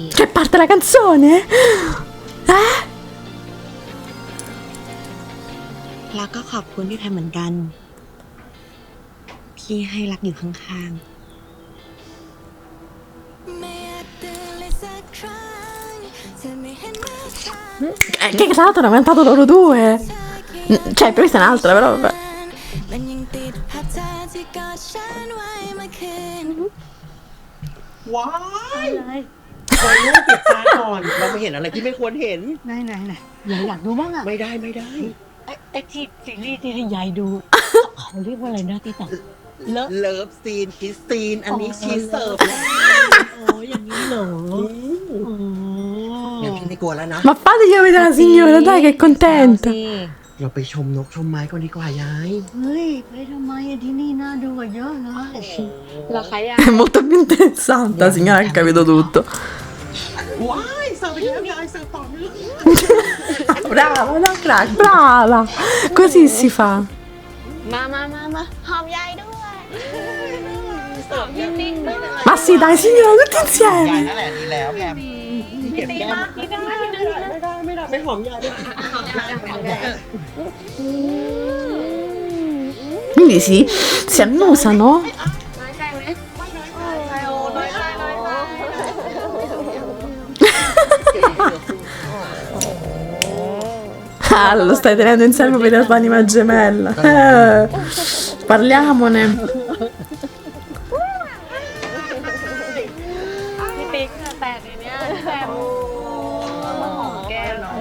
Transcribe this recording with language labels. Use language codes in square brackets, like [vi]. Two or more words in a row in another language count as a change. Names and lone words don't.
[it] Che parte la canzone? Eh? [th] แล้วก็ขอบคุณพี่แพมเหมือนกัน พี่ให้รักอยู่ข้าง [it] Che tra l'altro hanno cantato loro due. Cioè, questa è un'altra, però vabbè. [th] ว้ายคอยลูกปิดตาก่อน เราไม่เห็นอะไรที่ไม่ควรเห็น ไหนอยากดูบ้างอะ ไม่ได้ ไอ้ที่ซีรีส์ที่ให้ยายดู เขาเรียกว่าอะไรนะที่ต่อเลิฟ [en] love scene kiss scene [th] อันนี้ชีสเสิร์ฟแล้ว โอ้อย่างนี้เหรอโอ้ งั้นพี่ไม่กลัวแล้วนะ [it] Ma fategli vedere la signora, dai, che è contenta. [th] เราไปชมนกชมไม้ก่อนดีกว่ายาย เฮ้ยไปทำไมอะที่นี่น่าดูกว่าเยอะเลย เหรอคะยาย [it] È molto più interessante, la signora ha capito tutto. [th] ว้ายเสิร์ฟไปแล้วยายเสิร์ฟต่อเนื่อง [it] Brava, no, crack, brava. Così si fa. [th] มาหอมยายด้วยสอบนิ่งๆด้วย [it] Ma sì, dai, signora, tutti [th] ยาย [it] insieme. [th] นั่นแหละดีแล้วแพมเก็บแก้มไม่หอมยายด้วย [it] Quindi si annusano. [th] น้อยใจไหมน้อยใจ [it] Ah, lo stai tenendo in serbo per la tua anima gemella. Parliamone. [th] พี่ปิ๊กแตกเลยเนี่ยแตกหอมแก้มเนาะ